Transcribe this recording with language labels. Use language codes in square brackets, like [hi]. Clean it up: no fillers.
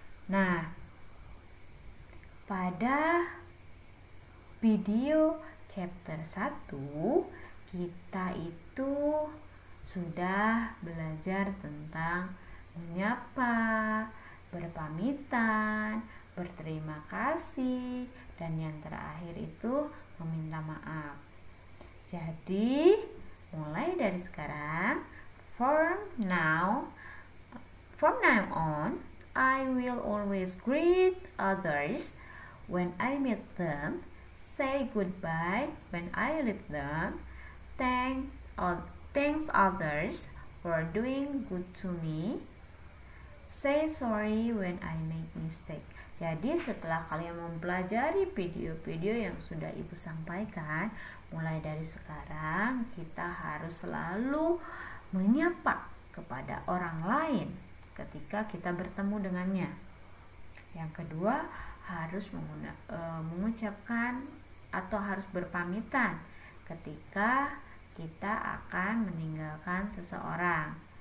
[id] Nah, pada video chapter 1 kita itu sudah belajar tentang menyapa, berpamitan, berterima kasih, dan yang terakhir itu meminta maaf. Jadi, mulai dari sekarang, [en] from now on, I will always greet others when I meet them, say goodbye when I leave them, thanks others for doing good to me, say sorry when I make mistake. [id] Jadi setelah kalian mempelajari video-video yang sudah Ibu sampaikan, mulai dari sekarang kita harus selalu menyapa kepada orang lain ketika kita bertemu dengannya. Yang kedua, harus mengucapkan atau harus berpamitan ketika kita akan meninggalkan seseorang.